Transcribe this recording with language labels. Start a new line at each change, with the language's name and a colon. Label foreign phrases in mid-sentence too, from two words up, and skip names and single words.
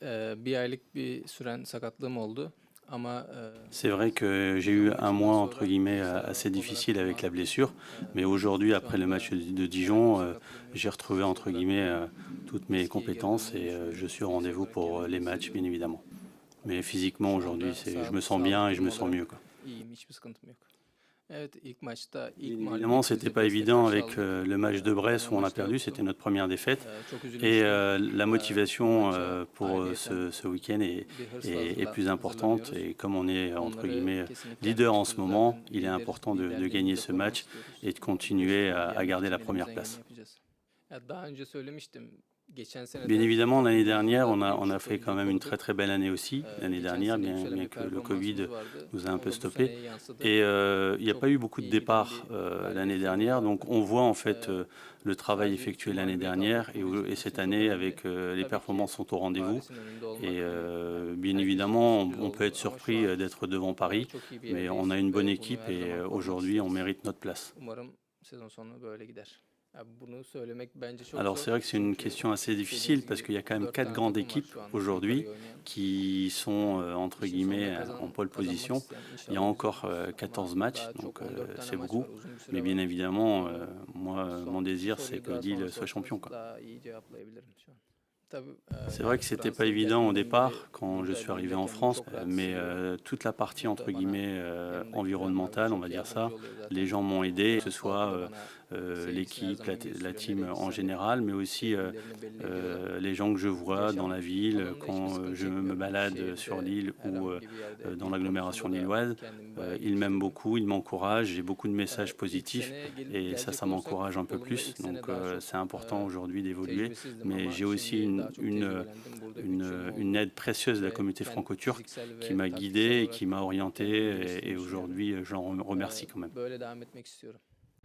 Turkish: Bir aylık bir süren sakatlığım oldu ama
French: C'est vrai que j'ai eu un mois, entre guillemets, assez difficile avec la blessure, mais aujourd'hui, après le match de Dijon, j'ai retrouvé, entre guillemets, toutes mes
Turkish: eskiye geri
French: compétences
Turkish: döndüğümü
French: et je suis au
Turkish: düşündüğümü
French: rendez-vous
Turkish: söylemek
French: pour les matchs, bien
Turkish: hissediyorum.
French: évidemment. Mais physiquement,
Turkish: Şu
French: aujourd'hui,
Turkish: anda
French: je me sens bien
Turkish: sağlık
French: et je me
Turkish: durumu
French: sens
Turkish: olarak
French: mieux, quoi.
Turkish: iyiyim, hiçbir sıkıntım yok. Evet, ilk maçta,
French: Bien
Turkish: ilk
French: évidemment, c'était
Turkish: mağlubiyetimizi
French: pas
Turkish: Brest'e
French: évident
Turkish: karşı
French: avec
Turkish: aldık.
French: le match de Brest
Turkish: Fena
French: où on a
Turkish: maçta
French: perdu,
Turkish: yoktu.
French: c'était notre première défaite.
Turkish: Çok
French: Et
Turkish: üzülmüştüm.
French: la
Turkish: Bu
French: motivation
Turkish: maça
French: pour
Turkish: ayrıyeten
French: ce week-end
Turkish: bir hırsla
French: est plus importante.
Turkish: hazırlanıyoruz.
French: Et comme on est, entre
Turkish: Onları
French: guillemets,
Turkish: kesinlikle
French: leader
Turkish: yenmek
French: en ce
Turkish: istiyoruz.
French: moment,
Turkish: Zaten
French: il est important de gagner
Turkish: liderliğimizi de
French: ce
Turkish: korumak
French: match
Turkish: istiyoruz.
French: et de continuer
Turkish: Brest'i
French: à
Turkish: yenmek
French: garder
Turkish: için
French: la première
Turkish: elimizden geleni
French: place.
Turkish: yapacağız. Ya daha önce söylemiştim. Geçen sene
French: Bien
Turkish: de
French: évidemment, l'année dernière,
Turkish: takımımızda
French: on a
Turkish: büyük
French: fait quand même une très
Turkish: oyuncuyu
French: très belle année aussi. L'année
Turkish: Geçen
French: dernière,
Turkish: sene yükselen
French: bien
Turkish: bir
French: que le Covid
Turkish: performansımız vardı.
French: nous a un
Turkish: O
French: peu
Turkish: da bu
French: stoppé.
Turkish: seneye yansıdı.
French: Et il n'y a
Turkish: Çok
French: pas eu beaucoup de
Turkish: iyi giden
French: départs
Turkish: bir
French: l'année
Turkish: galibiyet sezonu
French: dernière.
Turkish: vardı.
French: Donc on voit en fait le travail
Turkish: Sadece iki
French: effectué l'année
Turkish: mağlubiyet
French: dernière
Turkish: aldık. Bu bizim
French: et cette
Turkish: için çok
French: année
Turkish: önemli.
French: avec les
Turkish: Tabii ki
French: performances sont au rendez-vous.
Turkish: Paris'in önünde
French: Et
Turkish: olmak hani
French: bien
Turkish: herkes için bir
French: évidemment,
Turkish: sürpriz
French: on peut être
Turkish: oldu ama şu
French: surpris
Turkish: an
French: d'être devant Paris,
Turkish: çok iyi bir
French: mais on
Turkish: yerdeyiz
French: a une bonne
Turkish: ve bunu
French: équipe
Turkish: her
French: et
Turkish: zaman korumak
French: aujourd'hui on
Turkish: isteriz.
French: mérite notre place.
Turkish: Umarım sezon sonu böyle gider. Ya bunu söylemek bence çok
French: Alors
Turkish: zor.
French: c'est vrai que c'est une
Turkish: Çünkü
French: question assez difficile
Turkish: dediğiniz
French: parce
Turkish: gibi
French: qu'il y a quand même
Turkish: 4
French: quatre
Turkish: tane
French: grandes
Turkish: takım var
French: équipes
Turkish: şu an
French: aujourd'hui
Turkish: yukarıya oynayan.
French: qui sont entre
Turkish: İşin sonunda
French: guillemets en pole
Turkish: kazanmak
French: position.
Turkish: isteyen
French: Il y a
Turkish: inşallah biz
French: encore
Turkish: oluruz. Ama
French: 14 matchs,
Turkish: daha
French: donc
Turkish: çok 14 tane
French: c'est
Turkish: maç
French: beaucoup.
Turkish: var, uzun bir
French: Mais
Turkish: süre
French: bien
Turkish: var.
French: évidemment,
Turkish: Ee,
French: moi, mon
Turkish: son
French: désir, c'est
Turkish: soruyu
French: que
Turkish: daha sonra
French: Lille soit champion,
Turkish: sorsanız
French: quoi.
Turkish: daha iyi cevaplayabilirim şu an. Tabii
French: C'est vrai
Turkish: ben
French: que c'était pas
Turkish: Fransa'ya
French: évident au
Turkish: geldiğimden beri
French: départ quand je
Turkish: burada
French: suis arrivé
Turkish: Lille'de
French: en
Turkish: kendimi
French: France,
Turkish: çok rahat
French: mais
Turkish: hissediyorum.
French: toute la partie
Turkish: Burada
French: entre
Turkish: bana
French: guillemets
Turkish: yanımdaki Güven Mavi
French: environnementale, on va
Turkish: çok
French: dire ça,
Turkish: yardımcı oluyor
French: les
Turkish: zaten.
French: gens m'ont aidé, que ce
Turkish: Halkı da
French: soit
Turkish: bana sevgisini her
French: l'équipe,
Turkish: zaman
French: la
Turkish: gösteriyor.
French: team
Turkish: Nereye
French: en
Turkish: gitsem
French: général, mais aussi
Turkish: tepkilerini belli ediyorlar.
French: les gens que je vois dans
Turkish: Yaşam
French: la ville,
Turkish: alanında hiçbir
French: quand
Turkish: sıkıntı
French: je me
Turkish: çekmiyorum.
French: balade sur
Turkish: Şehirde
French: l'île ou
Turkish: herhangi bir yerde
French: dans
Turkish: lig
French: l'agglomération
Turkish: konusunda da
French: lilloise.
Turkish: kendimi bayağı iyi
French: Ils m'aiment
Turkish: hissediyorum.
French: beaucoup, ils m'encouragent, j'ai beaucoup de messages
Turkish: İlk
French: positifs
Turkish: seneye
French: et ça
Turkish: gelecek olursak
French: m'encourage un peu
Turkish: futbolumda
French: plus.
Turkish: ilk
French: Donc
Turkish: sene daha çok
French: c'est important aujourd'hui d'évoluer.
Turkish: tecrübesizdim
French: Mais
Turkish: ama
French: j'ai aussi
Turkish: şimdi daha çok tecrübelendim. Burada güçüm
French: une
Turkish: oldu
French: aide précieuse de la
Turkish: ve
French: communauté franco-turque
Turkish: fiziksel
French: qui
Turkish: ve
French: m'a
Turkish: taktiksel
French: guidé et
Turkish: olarak
French: qui m'a orienté
Turkish: kendimi
French: et
Turkish: geliştirdiğimi düşünüyorum.
French: aujourd'hui j'en remercie quand même.
Turkish: Böyle devam etmek istiyorum.